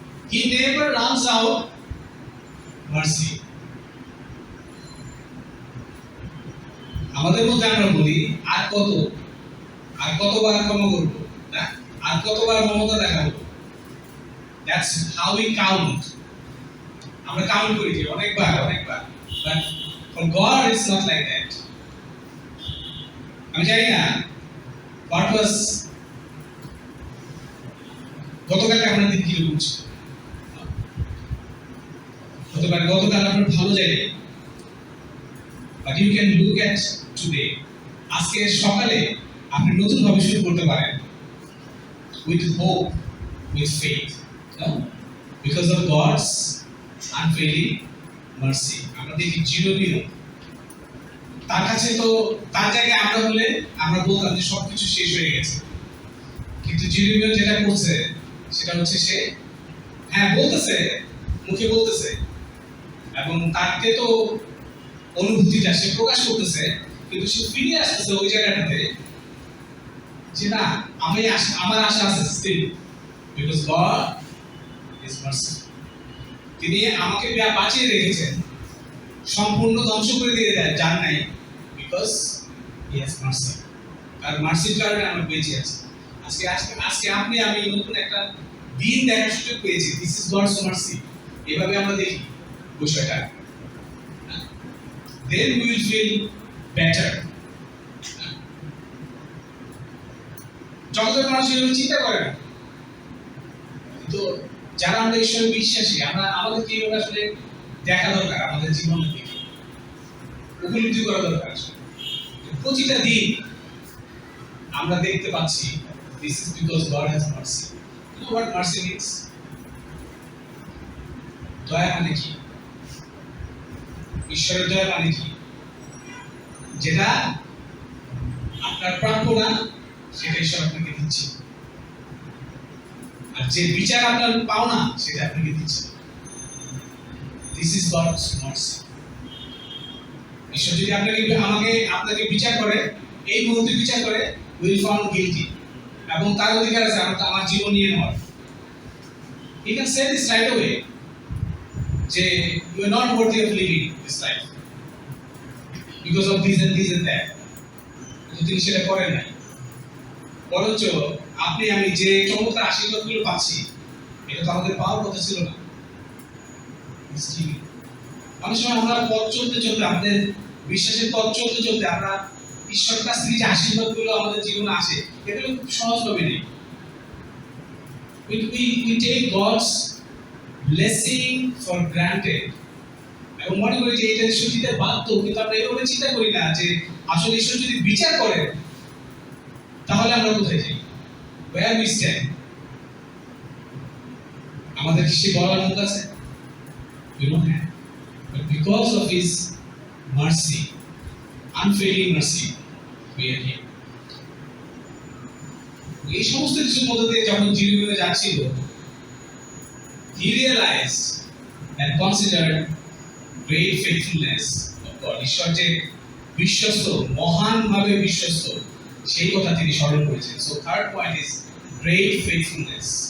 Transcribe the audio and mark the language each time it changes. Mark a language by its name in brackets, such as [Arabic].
[English] He never runs out mercy. [Bangla] আমাদের মধ্যে আমরা বলি আর কতবার ক্ষমা করবো, না আর কতবার মমতা দেখাবো। [English] That's how we count. [Bangla] আমরা কাউন্ট করি যে অনেকবার, [English] but for God it's not like that. [Bangla] আমি জানি না [English] what was [Bangla] গতকাল আপনার দিন কিরকম ছিল, গতকাল আপনার ভালো যায়নি, [English] but you can look at today. [Bangla] আজকে সকালে আপনি নতুন ভাবে শুরু করতে পারেন [English] with hope, with faith, no? Because of God's unfailing mercy. [Bangla] আমরা দেখি জিরো তার কাছে তো তার জায়গায় আমরা হলে আমরা বলতাম যে সবকিছু শেষ হয়ে গেছে, কিন্তু জিরোমিও যেটা করছে সেটা হচ্ছে সে হ্যাঁ বলতেছে, মুখে বলতেছে এবং তাকে তো অনুভূতিটা সে প্রকাশ করতেছে, কিন্তু সে ফিরে আসতেছে ওই জায়গাটাতে যে না আমার আশা আছে still, [English] Because God is mercy. [Bangla] তিনি আমাকে বাঁচিয়ে রেখেছেন, সম্পূর্ণ ধ্বংস করে দিয়ে যান নাই, [English] Because he has mercy. [Bangla] আর মার্সির কারণে আমরা বেঁচে আছি। আজকে আজকে আজকে আপনি আমি নতুন একটা দিন দেখার সুযোগ পেয়েছি। [English] This is God's mercy. [Bangla] এভাবে আমরা দেখি বিষয়টা, [English] then we will feel better. [Bangla] জগতের মানুষ এভাবে চিন্তা করে না, কিন্তু যারা আমরা ঈশ্বরে বিশ্বাসী, আমরা আমাদের কিভাবে আসলে দেখা দরকার, আমাদের জীবনের দিকে উপলব্ধি করা দরকার। প্রতিটা দিন আমরা দেখতে পাচ্ছি [English] this is because God has mercy. You know what mercy means? [Bangla] দয়া মানে কি? ঈশ্বরের দয়া মানে কি? যেটা আপনার প্রাপ্য না সেটা ঈশ্বর আপনাকে দিচ্ছে, আর যে বিচার আপনার পাওনা সেটা আপনাকে দিচ্ছে। [English] This is God's mercy. [Bangla] ঈশ্বর যদি আপনাকে বিচার করে, এই মুহূর্তে বিচার করে, [English] will found guilty, [Bangla] এবং তার অধিকার আছে আমার জীবন নিয়ে নেওয়ার। [English] He can say this right away যে you are not worthy of living this life because of this and this and that, [Bangla] কিন্তু তিনি সেটা করেন নাই। বরঞ্চ আপনি আমি যে চমৎকার আশীর্বাদগুলো পাচ্ছি, এটা তো আমাদের পাওয়ার কথা ছিল না। অনেক সময় আমরা পথ চলতে চলতে, আমাদের বিশ্বাসের পথ চলতে চলতে আমরা ঈশ্বরের কাছ থেকে যে আশীর্বাদগুলো আমাদের জীবনে আসে, এগুলো খুব সহজভাবে নেই। [English] We take God's blessing for granted [Bangla] এবং মনে করি যে এটা ঈশ্বর দিতে বাধ্য, কিন্তু আমরা এভাবে চিন্তা করি না যে আসলে ঈশ্বর যদি বিচার করে তাহলে আমরা কোথায় যাই, [English] where we stand। [Bangla] আমাদের কি সে বলার মুখ আছে? [English] We don't have, but because of His mercy, unfailing mercy, we are here. [Bangla] এই সমস্ত কিছুর মধ্যে দিয়ে যখন জিরোমিও যাচ্ছিল, [English] he realized and considered great faithfulness of God. [Bangla] ঈশ্বর যে বিশ্বস্ত, মহানভাবে বিশ্বস্ত, সেই কথা তিনি স্মরণ করেছেন। [English] So third point is great faithfulness.